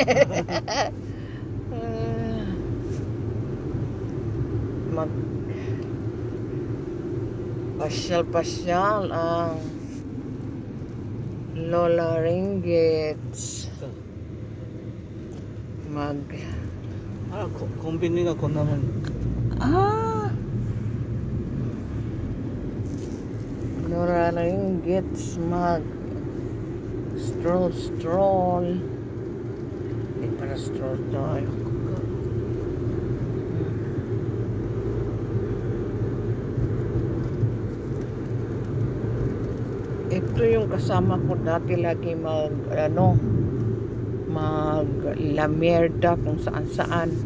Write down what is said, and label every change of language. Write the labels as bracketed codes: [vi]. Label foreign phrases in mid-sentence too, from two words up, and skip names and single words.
[tl] Mag pasyal ang Lola Ringgits. Mag [ja] コンビニがこんなもん。 [tl] Lola Ringgits mag stroll. Hindi para stroll tayo. Ito yung kasama ko dati lagi maglamerda kung saan.